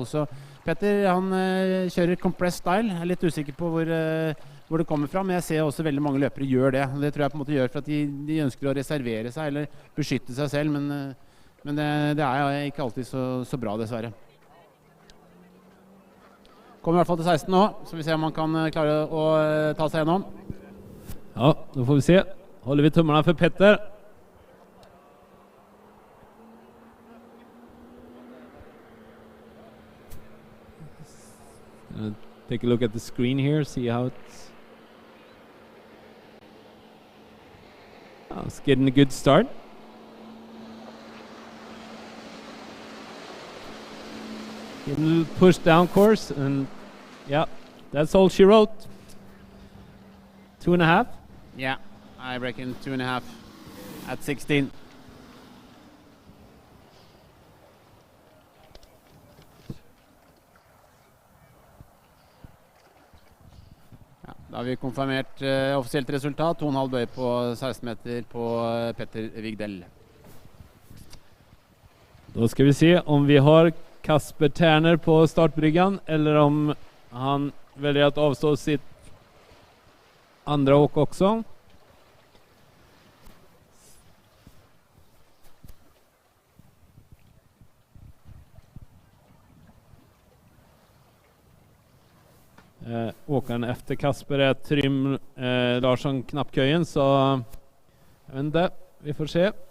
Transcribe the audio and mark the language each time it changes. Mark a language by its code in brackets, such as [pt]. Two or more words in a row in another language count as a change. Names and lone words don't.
[no] Så Petter, han kjører [en] compressed style. [no] Jeg er litt usikker på hvor det kommer fra, men jeg ser også veldig mange løpere gjør det. Det tror jeg på en måte gjør for at de ønsker å reservere seg eller beskytte seg selv, men det er ikke alltid så bra, dessverre. Kommer i hvert fall til 16 nå, så vi ser om han kan klare å ta seg gjennom. [sv] Ja, då får vi se. Håller vi tummarna för Petter. [en] Take a look at the screen here, see how it's getting a good start. Getting a little push down course, and yeah, that's all she wrote. 2.5? Yeah, I reckon 2.5 at 16. [no] Da har vi konfirmert offisielt resultat. 2,5 bøy på 16 meter på Petter Vigdal. [sv] Då ska vi se om vi har Kasper Terner på startbryggan eller om han väljer att avstå sitt andra åk också. Åkaren efter Kasper är Trym Larsson Knappköjen, så jag vet inte, vi får se.